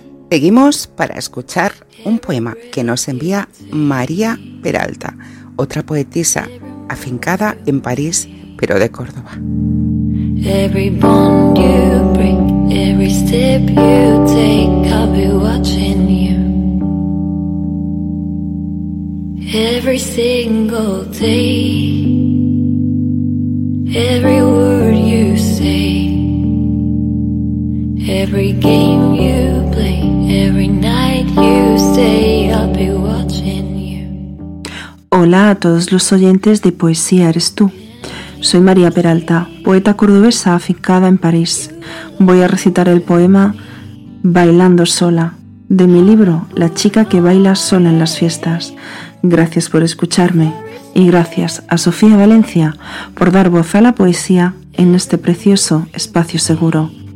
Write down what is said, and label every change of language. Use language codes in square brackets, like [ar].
[es] Seguimos para escuchar un poema que nos envía María Peralta, otra poetisa afincada en París, pero de Córdoba. [en] Every bond you break, every step you take, I'll be watching you. Every single day, every word you say, every game you play, every night you stay, I'll be watching you. [es] Hola a todos los oyentes de Poesía Eres Tú. Soy María Peralta, poeta cordobesa afincada en París. Voy a recitar el poema Bailando Sola, de mi libro La chica que baila sola en las fiestas. Gracias por escucharme y gracias a Sofía Valencia por dar voz a la poesía en este precioso espacio seguro.